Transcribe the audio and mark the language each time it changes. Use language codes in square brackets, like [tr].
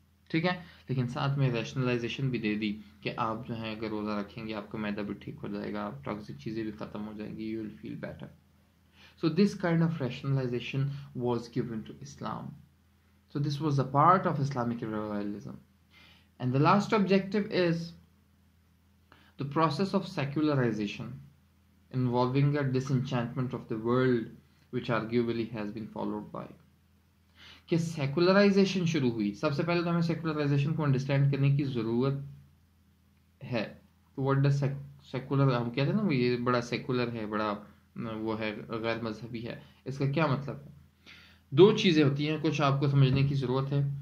[ur] ٹھیک ہے، لیکن ساتھ میں ریشنلائزیشن بھی دے دی کہ آپ جو ہیں اگر روزہ رکھیں گے آپ کا معدہ بھی ٹھیک ہو جائے گا، ٹاکسک چیزیں بھی ختم ہو جائیں گی، [en] You will feel better. So this kind of rationalization was given to Islam. So this was a part of Islamic revivalism. And the last objective is the process of secularization involving a disenchantment of the world, which arguably has been followed by. [ur] کہ secularisation شروع ہوئی. سب سے پہلے تو ہمیں secularisation کو understand کرنے کی ضرورت ہے. [en] What does [ur] سیکولر ہم کہتے ہیں نا یہ بڑا سیکولر ہے، بڑا وہ ہے غیر مذہبی ہے، اس کا کیا مطلب ہے؟ دو چیزیں ہوتی ہیں کچھ آپ کو سمجھنے کی ضرورت ہے.